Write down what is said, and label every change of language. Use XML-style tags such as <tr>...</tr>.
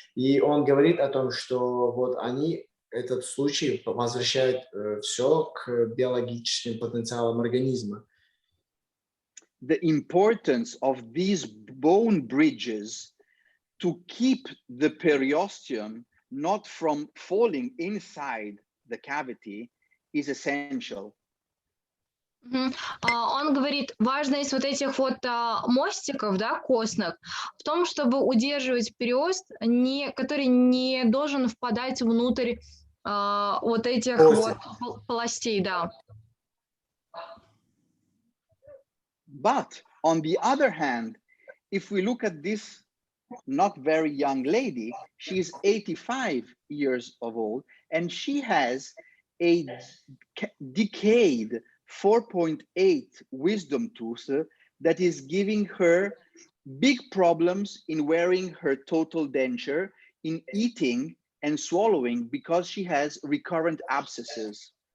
<ru>И он говорит о том, что вот они этот случай возвращают все к биологическим потенциалам организма.</ru> <en>The importance of these bone bridges to keep the periosteum not from falling inside the cavity is essential.</en> <ru>Он говорит, важность вот этих вот мостиков, да, костных, в том, чтобы удерживать периост, который не должен впадать внутрь вот этих вот полостей, да.</ru> <en>But on the other hand, if we look at this not very young lady, she's 85 years of old, and she has a decayed 4.8 wisdom tooth that is giving her big problems in wearing her total denture, in eating and swallowing because she has recurrent abscesses.</en>